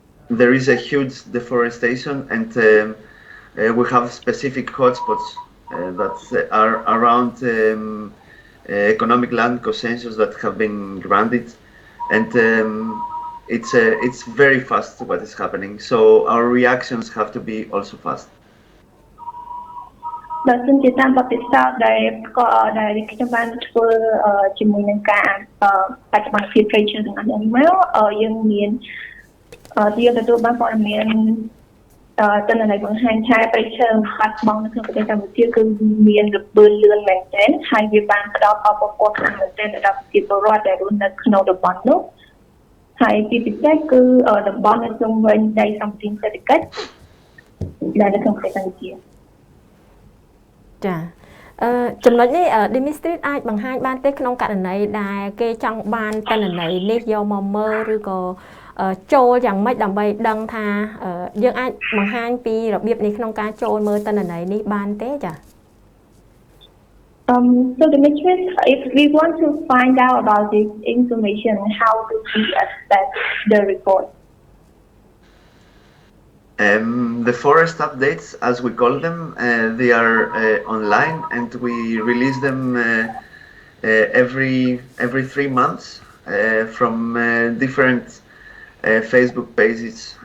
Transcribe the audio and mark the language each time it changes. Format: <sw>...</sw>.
<en>There is a huge deforestation, and we have specific hotspots that are around economic land concessions that have been granted, and it's very fast what is happening. So our reactions have to be also fast.</en> <km>បើសិនជាតាមបទពិសោធន៍ដែលខ្ញុំបានធ្វើជាមួយនឹងការបច្ចុប្បន្នភាពព្រៃឈើទាំងអស់នេះមកយើងមានយើងទទួលបានព័ត៌មានទិន្នន័យបង្ហាញថាព្រៃឈើខាត់បងនៅក្នុងប្រទេសកម្ពុជាគឺមានរំលឿនមែនទែនហើយវាបានផ្ដល់ផលប៉ះពាល់ខ្លាំងមែនទែនដល់ប្រជាពលរដ្ឋដែលរស់នៅក្នុងតំបន់នោះហើយទីពិសេសគឺតំបន់នៅជុំវិញដីសម្បត្តិសេដ្ឋកិច្ចដែលនៅក្នុងប្រទេសកម្ពុជា ចាចំណុចនេះ Dimitri អាចបង្ហាញបានទេក្នុងករណីដែលគេចង់បានទិន្នន័យនេះយកមកមើលឬក៏ចូលយ៉ាងម៉េចដើម្បីដឹងថាយើងអាចបង្ហាញពីរបៀបនេះក្នុងការចូលមើលទិន្នន័យនេះបានទេចា</km> <en>So Dimitri, if we want to find out about this information, how do we access the report? The forest updates, as we call them, they are online, and we release them every 3 months from different Facebook pages.</en>